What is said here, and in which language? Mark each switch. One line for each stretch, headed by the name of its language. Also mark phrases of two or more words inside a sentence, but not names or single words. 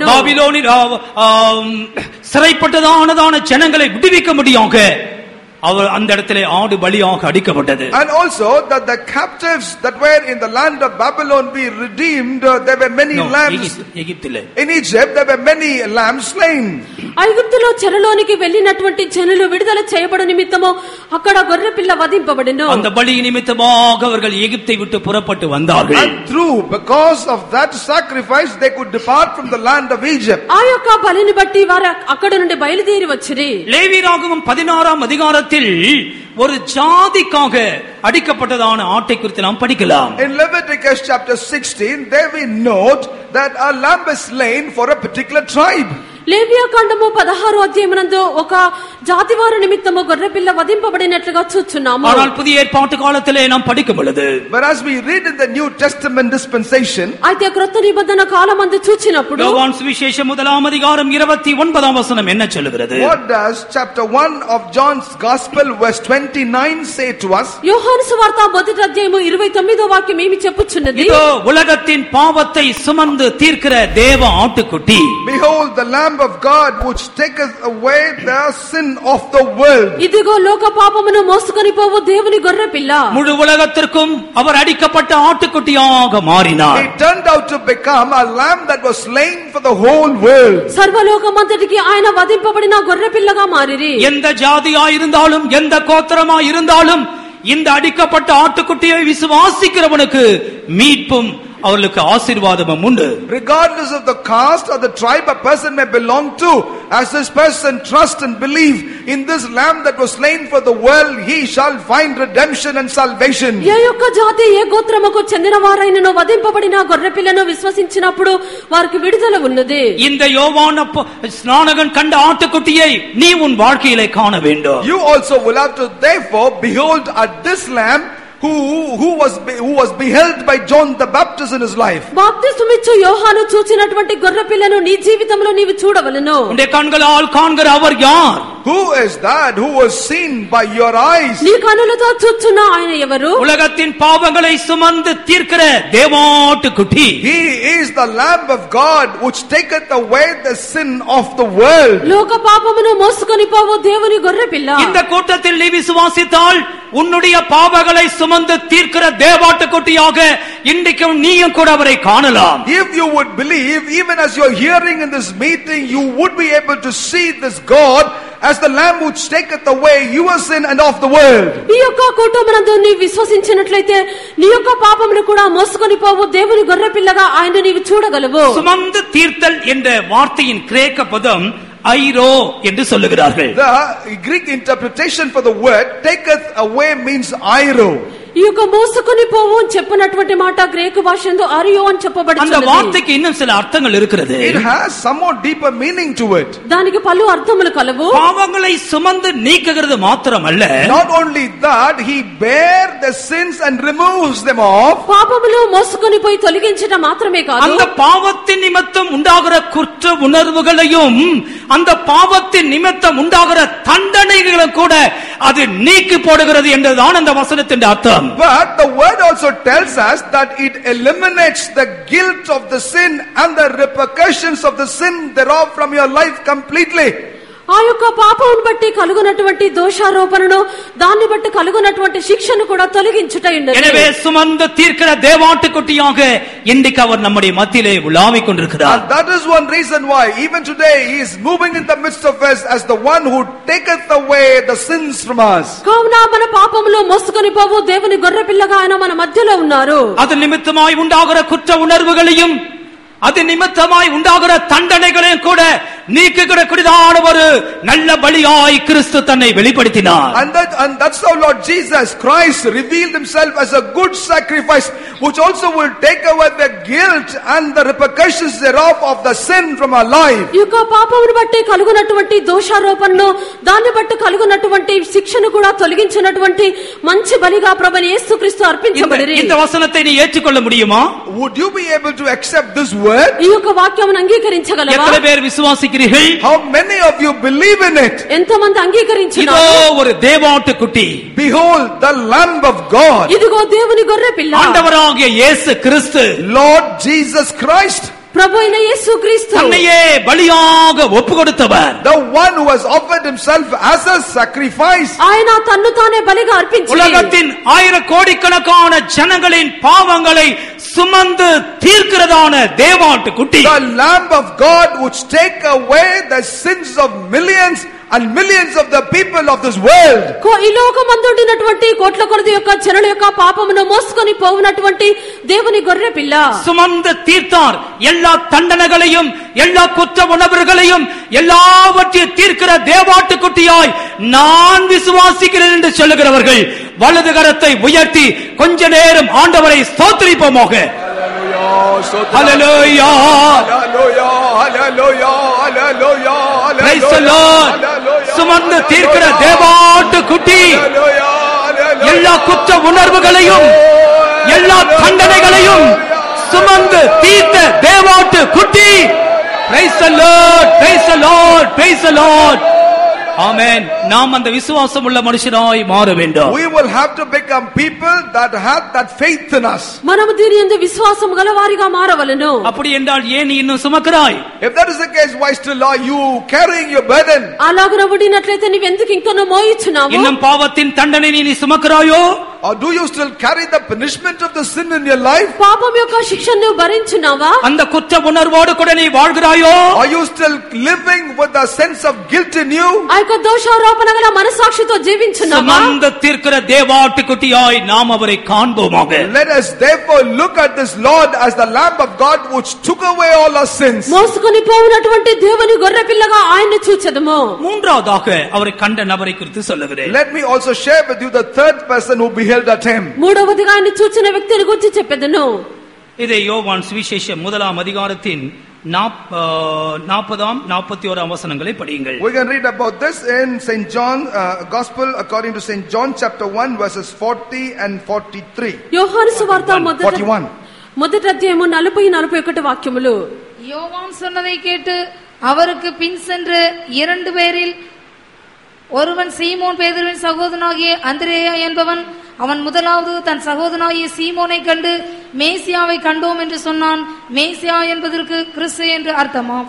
Tamil: பாபிலோனில் சிறைப்பட்டதான ஜனங்களை விடுவிக்க முடியாக அவர் அந்த இடத்திலே ஆடு பலியாக அடிக்கப்பட்டது.
English: And also that the captives that were in the land of Babylon be redeemed, there were many lambs.
Tamil: எகிப்திலே,
English: in Egypt there were many lambs slain.
Telugu: ఐగుప్తులో చెరలోనికి వెళ్ళినటువంటి జనులు విడుదల చేయబడు నిమిత్తము అక్కడ గొర్రె పిల్ల వధింపబడెను.
Tamil: அந்த பலி நிமித்தமாக அவர்கள் எகிப்தை விட்டு புறப்பட்டு வந்தார்கள்.
English: And because of that sacrifice they could depart from the land of Egypt.
Telugu: ఆ యొక్క బలిని బట్టి వారు అక్కడ నుండి బయలుదేరి వచ్చిరి.
Tamil: லேவியராகமம் 16ஆம் அதிகாரத்தில் ஒரு ஜாதிக்காக அடிக்கப்பட்டதான ஆட்டை குறித்து நாம் படிக்கலாம்.
English: In Leviticus chapter 16 there we note that a lamb is slain for a particular tribe.
Telugu: లేవియాకాండము 16వ అధ్యాయమునందు ఒక జాతివారి నిమిత్తము గొర్రె పిల్ల వధింపబడినట్లుగా చూస్తున్నాము.
Tamil: ஆனால் புதிய ஏற்பாட்டு காலத்திலே நாம் படிக்கும் பொழுது,
English: but as we read in the New Testament dispensation,
Telugu: అయితే క్రొత్త నిబంధన కాలమందు చూచినప్పుడు యోహాను సువిశేషం
Tamil: 1ஆம் அதிகாரம் 29ஆம் வசனம் என்ன சொல்கிறது?
English: what does chapter 1 of John's Gospel verse 29 say to us?
Telugu: యోహాను సువార్త 1వ అధ్యాయము 29వ వాక్యం ఏమి చెప్పుచున్నది?
Tamil: இதோ உலகத்தின் பாவத்தை சுமந்து தீர்க்கிற தேவ ஆட்டுக்குட்டி.
English: Behold the lamb Lamb of God which taketh away the sin of the world.
Telugu: ఇదిగో లోక పాపమును మోసుకొని పోవు దేవుని గొర్రె పిల్ల.
Tamil: முழு உலகத்திற்கும் அவர் அடிக்கப்பட்ட ஆட்டுக்குட்டியாக மாறினார்.
English: He turned out to become a lamb that was slain for the whole world.
Telugu: సర్వలోకమంతటికి ఆయన వధింపబడిన గొర్రె పిల్లగా మారిరి.
Tamil: எந்த ஜாதியாய் இருந்தாலும் எந்த கோத்திரமாய் இருந்தாலும் இந்த அடிக்கப்பட்ட ஆட்டுக்குட்டியை விசுவாசிக்கிறவனுக்கு மீட்பும் அவர்களுக்கு ஆசீர்வாதமும் உண்டு.
English: Regardless of the caste or the tribe a person may belong to, as this person trust and believe in this lamb that was slain for the world, he shall find redemption and salvation.
Telugu: ఏ యొక్క జాతి ఏ గోత్రముకు చెందిన వారైనను వధింపబడిన గొర్రె పిల్లను విశ్వసించినప్పుడు వారికి విడుదల ఉన్నది.
Tamil: இந்த யோவான் ஸ்நானகன் கண்ட ஆட்டுக்குட்டியை நீ உன் வாழ்க்கையிலே காண வேண்டும்.
English: You also will have to therefore behold at this lamb who was beheld by John the Baptist in his life.
Telugu: బాప్తిస్మమిచ్చు యోహాను చూచినటువంటి గొర్రె పిల్లను నీ జీవితంలో నీవు చూడవలెను.
Tamil: உன்னுடைய கண்களால் காண்கிற அவர் யார்?
English: Who is that who was seen by your eyes?
Telugu: నీ కన్నులతో చూచున్న ఆయన ఎవరు?
Tamil: உலகத்தின் பாவங்களை சுமந்து தீர்க்கிற தேவாட்டுக்குட்டி.
English: He is the Lamb of God which taketh away the sin of the world.
Telugu: లోక పాపమును మోసుకొని పోవు దేవుని గొర్రె పిల్ల.
Tamil: இந்த கூட்டத்தில் நீ விசுவாசித்தால் உன்னுடைய பாவங்களை சுமந்து தீர்க்கிற தேவாட்டுக்குட்டியாக இன்றைக்கும் நீயும் கூட அவரை காணலாம்.
English: If you would believe, even as you are hearing in this meeting, you would be able to see this God as the lamb which taketh away your sin and of the world.
Telugu: ఈ యొక్క కూటమునందు నీ విశ్వసించినట్లయితే నీ యొక్క పాపమును కూడా మోసుకొని పోవు దేవుని గొర్రె పిల్లగా ఆయన నీవు చూడగలవు.
Tamil: சுமந்து தீர்த்தல் என்ற வார்த்தையின் கிரேக்க பதம் ஐரோ என்று சொல்லுகிறார்கள்.
English: The Greek interpretation for the word taketh away means airo.
Telugu: ఈ యొక్క మోసుకొని పోవు అని చెప్పినటువంటి మాట గ్రీకు భాషలో అరియో అని చెప్పబడుతుంది.
Tamil: அந்த வார்த்தைக்கு இன்னும் சில அர்த்தங்கள் இருக்கிறது.
English: It has some more deeper meaning to it.
Telugu: దానికి పలు అర్థములు కలవు.
Tamil: பாவங்களை சுமந்து நீக்குகிறது மாத்திரமல்ல,
English: not only that, he bear the sins and removes them off.
Telugu: పాపములు మోసుకొని పోయి తొలగించడం మాత్రమే కాదు,
Tamil: அந்த பாவத்தின் நிமித்தம் உண்டாகிற குற்ற உணர்வுகளையும் அந்த பாவத்தின் நிமித்தம் உண்டாகிற தண்டனைகளும் கூட அது நீக்கி போடுகிறது என்றுதான் அந்த வசனத்தின் அர்த்தம்.
English: But the word also tells us that it eliminates the guilt of the sin and the repercussions of the sin thereof from your life completely.
Telugu: ఆ యొక్క పాపమును బట్టి కలుగునటువంటి దోషారోపణను దాన్ని బట్టి కలుగునటువంటి శిక్షను కూడా తొలగించుటైంది.
Tamil: எனவே சுமந்து தீர்க்கிற தேவாட்டுக்குட்டியாக இன்றைக்கு அவர் நம்முடைய மத்தியிலே உலாவிக் கொண்டிருக்கிறார்.
English: That is one reason why even today he is moving in the midst of us as the one who taketh away the sins from us.
Telugu: కావున మన పాపములు మోసుకొని పోవు దేవుని గొర్రె పిల్లగా ఆయన మన మధ్యలో ఉన్నారు.
Tamil: அது நிமித்தமாய் உண்டாகிற குற்ற உணர்வுகளையும் அது நிமித்தமாய் உண்டாகிற தண்டனைகளையும் கூட நீக்குகிறதான ஒரு நல்ல பலியாய் கிறிஸ்து தன்னை வெளிப்படுத்தினார்.
English: And that's how Lord Jesus Christ revealed himself as a good sacrifice which also will take away the guilt and the repercussions thereof of the sin from our life.
Telugu: ఈ యొక్క పాపమును బట్టి కలుగునటువంటి దోషారోపణను దాన్ని బట్టి కలుగునటువంటి శిక్షను కూడా తొలగించినటువంటి మంచి బలిగా ప్రభువైన యేసుక్రీస్తు అర్పించబడిరి.
Tamil: இந்த వచనத்தை நீ ஏற்றுக்கொள்ள முடியுமா?
English: Would you be able to accept this word?
Telugu: ఈ యొక్క వాక్యమును అంగీకరించగలవా?
Tamil: எத்தனை பேர் விசுவாசிக்கிறீர்கள்?
English: How many of you believe in it?
Telugu: ఎంతమంది అంగీకరించినారు?
Tamil: இதோ ஒரு தேவாட்டுக்குட்டி,
English: Behold the Lamb of God,
Telugu: ఇదిగో దేవుని గొర్రె పిల్ల,
Tamil: ஆண்டவராகிய இயேசு கிறிஸ்து,
English: Lord Jesus Christ,
Telugu: ప్రభువైన యేసుక్రీస్తు
Tamil: தன்னையே பலியாக ஒப்புக்கொடுத்தவர்,
English: the one who has offered himself as a sacrifice.
Telugu: ఆయన తన్ను తానే బలిగా అర్పించి
Tamil: உலகத்தின் ஆயிரக்கோடிக்கணக்கான ஜனங்களின் பாவங்களை சுமந்து தீர்க்கிறதான தேவாட்டுக்குட்டி,
English: The Lamb of God which take away the sins of millions and millions of the people of this world.
Telugu: ఈ లోకమందుండినటువంటి కోట్ల కొలది యొక్క జనుల యొక్క పాపమును మోసుకొని పోవునటువంటి దేవుని గొర్రె పిల్ల
Tamil: சுமந்து தீர்த்தார். எல்லா தண்டனைகளையும் எல்லா குற்ற உணர்வுகளையும் எல்லாவற்றையும் தீர்க்கிற தேவாட்டுக்குட்டியாய் நான் விசுவாசிக்கிறேன் என்று சொல்லுகிறவர்கள் வலது கரத்தை உயர்த்தி கொஞ்ச நேரம் ஆண்டவரை ஸ்தோத்திரிப்போமாக.
English: Hallelujah, Hallelujah, hallelujah, hallelujah, praise the Lord.
Tamil: சுமந்து தீர்க்கிற தேவாட்டுக்குட்டி எல்லா குற்ற உணர்வுகளையும் எல்லா தண்டனைகளையும் சுமந்து தீர்த்த தேவாட்டுக்குட்டி.
English: Praise the Lord, praise the Lord, praise the Lord.
Tamil: ஆமென். நாம் அந்த விசுவாசம் உள்ள மனுஷனாய் மாற வேண்டும்.
English: We will have to become people that have that faith in us.
Telugu: మనము దీని యందు విశ్వాసం గలవారిగా మారవలెను.
Tamil: அப்படி என்றால் ஏன் நீ இன்னும் சுமக்கிறாய்?
English: If that is the case, why still are you carrying your burden?
Telugu: అలాగున ఉండినట్లయితే నీవెందుకు ఇంకనూ మోయిచున్నావు?
Tamil: இன்னும் பாவத்தின் தண்டனை நீ சுமக்கிறாயோ?
English: Or do you still carry the punishment of the sin in your life?
Telugu: పాపం యొక్క శిక్షను నువ్వు భరించున్నావా?
Tamil: அந்த குற்ற உணர்வோடு கூட நீ வாழ்கிறாயோ?
English: Are you still living with a sense of guilt in you?
Telugu: ఆ యొక్క దోషారోపణ గల మనసాక్షితో జీవించున్నావా?
Tamil: சுமந்த தீர்க்கிற தேவாட்டுக்குட்டியாய் நாம் அவரை காண்போமாக.
English: Let us therefore look at this Lord as the Lamb of God which took away all our sins.
Telugu: మోసుకొని పోవునటువంటి దేవుని గొర్రెపిల్లగా ఆయన్ని చూచెదము.
Tamil: மூன்றாவதாக அவரை கண்ட நபரை குறித்து சொல்லுகிறேன்.
English: Let me also share with you the third person who beheld at him.
Telugu: మూడవదిగా ఆయన్ని చూచిన వ్యక్తిని గురించి చెప్పెదను.
Tamil: இதை யோவான் சுவிசேஷம் 1 அதிகாரத்தின் 40 41 வசனங்களை படியுங்கள்.
English: We can read about this in St. John Gospel according to St. John chapter 1 verses 40 and 43.
Telugu: యోహాను సువార్త 41. మొదటి అధ్యాయము 40 41 వాక్యములు.
Tamil: யோவான் சொன்னதை கேட்டு அவருக்கு பின் சென்று 2 பேரில் ஒருவன் சீமோன் பேதுருவின் சகோதரனாகிய அந்திரேயா என்பவன். அவன் முதலாவது தன் சகோதரனாகிய சீமோனை கண்டு மேசியாவை கண்டோம் என்று சொன்னான். மேசியா என்பதற்கு கிறிஸ்து என்று அர்த்தமாம்.